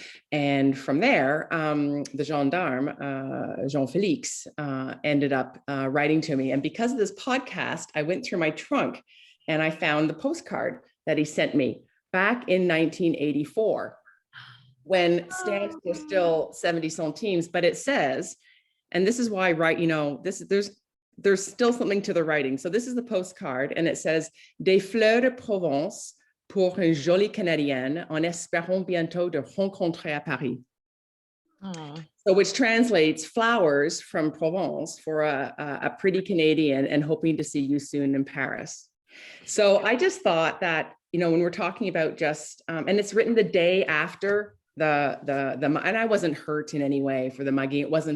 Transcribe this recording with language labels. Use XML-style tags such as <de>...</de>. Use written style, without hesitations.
<en>And from there, the gendarme, Jean-Félix, ended up writing to me. And because of this podcast, I went through my trunk and I found the postcard that he sent me back in 1984. when stamps were still 70 centimes, but it says, and this is why, right, you know, there's still something to the writing. So this is the postcard, and it says,</en> <fr>Des fleurs de Provence pour une jolie Canadienne, en espérant bientôt de rencontrer à Paris.</fr> <en>Oh. So which translates flowers from Provence for a pretty Canadian and hoping to see you soon in Paris. So I just thought that, you know, when we're talking about just, and it's written the day after and I wasn't hurt in any way for the mugging.</en>